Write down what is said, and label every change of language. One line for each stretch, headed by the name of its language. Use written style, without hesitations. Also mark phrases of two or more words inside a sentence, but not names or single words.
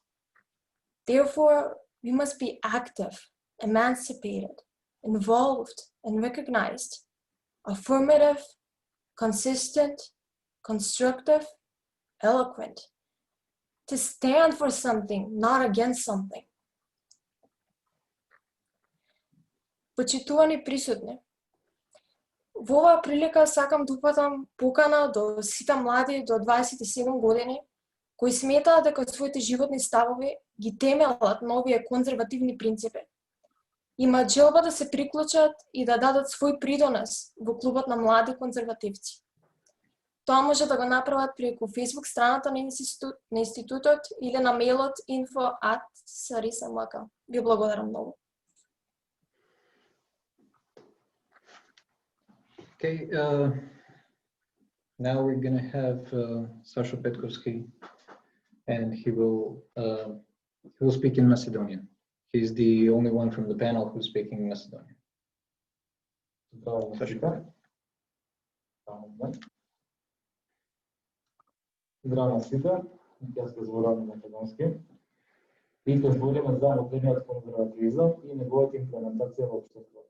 English: Therefore, we must be active, emancipated, involved, and recognized, affirmative, consistent, constructive, eloquent, to stand for something, not against something.
Macedonian: Почитувани присутни, Во оваа прилика сакам да упатам покана до сите млади до 27 години кои сметаат дека своите животни ставови ги темелат на овие конзервативни принципи. Имаат желба да се приклучат и да дадат свој придонес во клубот на млади конзервативци. Тоа може да го направат преку Facebook страната на институтот или на мејлот info@sarissa.mk. Ви благодарам многу.
English: Okay, now we're going to have Sasho Petkovski, and he will speak in Macedonian. He's the only one from the panel who's speaking Macedonian.
Macedonian: Здраво на сите, јас се зборувам на македонски. И ќе збориме за модерниот конзервативизам и неговата имплементација во општеството.